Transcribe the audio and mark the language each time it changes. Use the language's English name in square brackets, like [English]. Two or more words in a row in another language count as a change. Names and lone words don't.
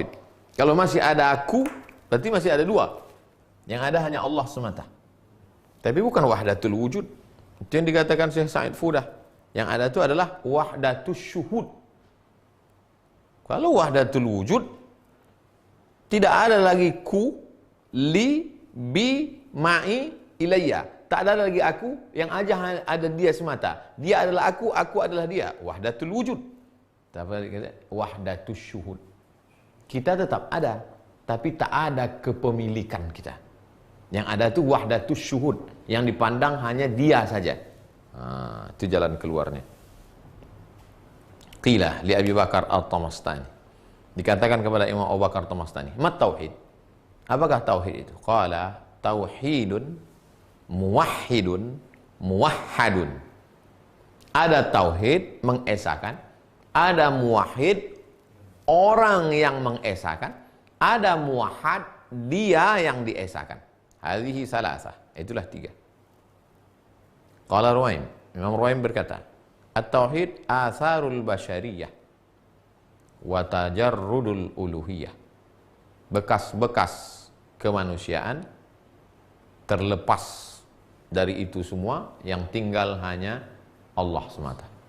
[Indonesian] Kalau masih ada aku, berarti masih ada dua. Yang ada hanya Allah semata. Tapi bukan [Arabic] وحدة الوجود. [Indonesian] Itu yang dikatakan Syekh Sa'id Fudah. Yang ada itu adalah [Arabic] وحدة الشهود. [Indonesian] Kalau [Arabic] وحدة الوجود, [Indonesian] tidak ada lagi ku, [Arabic] لي، بي، معي، إليّ. [Indonesian] Tak ada lagi aku, yang aja ada dia semata. Dia adalah aku adalah dia. [Arabic] وحدة الوجود. [Indonesian] Tapi [Arabic] وحدة الشهود. [Indonesian] Kita tetap ada, tapi tak ada kepemilikan kita. Yang ada itu [Arabic] وحدة الشهود, [Indonesian] yang dipandang hanya dia saja. Itu jalan keluarnya. [Arabic] قيل لأبي بكر التمستاني, [Indonesian] dikatakan kepada Imam Abu Bakar At-Tamastani, [Arabic] ما التوحيد, [Indonesian] apakah tauhid itu? [Arabic] قال توحيد موحِّد موحَّد. [Indonesian] Ada tauhid, mengesakan, ada muwahhid, orang yang mengesakan, ada muwahhad, dia yang diesakan. [Arabic] هذه ثلاثة, [Indonesian] itulah tiga. [Arabic] قال رويم, [Indonesian] Imam Ruwaim berkata, [Arabic] التوحيد آثار البشرية وتجرد الألوهية. [Indonesian] Bekas-bekas kemanusiaan terlepas dari itu semua, yang tinggal hanya Allah semata.